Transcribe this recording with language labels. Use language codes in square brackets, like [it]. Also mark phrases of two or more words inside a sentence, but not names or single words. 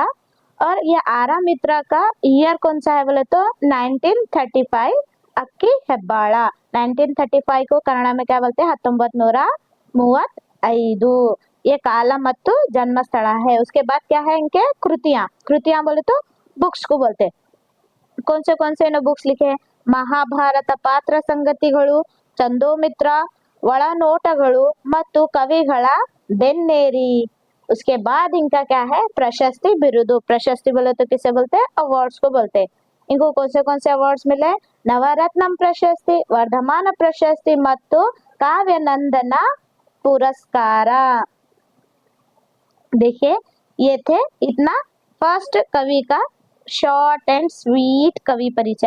[hi] और ये आरा मित्रा का ईयर कौन सा है बोले तो 1935 अक्की हेब्बाड़ा। 1935 को कन्नड़ में क्या बोलते हैं? 1935। ये काल ಮತ್ತು जन्म स्थल है। उसके बाद क्या है इनके कृतियां। कृतियां बोले तो बुक्स को बोलते हैं। कौन से इन्होंने बुक्स लिखे? [kn] ಮಹಾಭಾರತ ಪಾತ್ರ ಸಂಗತಿಗಳು, ಚಂದೋಮಿತ್ರ, ಒಳನೋಟಗಳು ಮತ್ತು ಕವಿಗಳ ಬೆನ್ನೇರಿ। [hi] उसके बाद इनका क्या है? प्रशस्ति बिरुदु। प्रशस्ति बोले तो किसे बोलते हैं? अवार्ड्स को बोलते हैं। इनको कौन से अवार्ड्स मिले? नवरत्नम प्रशस्ति, वर्धमान प्रशस्ति ಮತ್ತು काव्यनंदन पुरस्कार। देखिए ये थे इतना फर्स्ट कवि का [en] short and sweet [hi] कवि परिचय।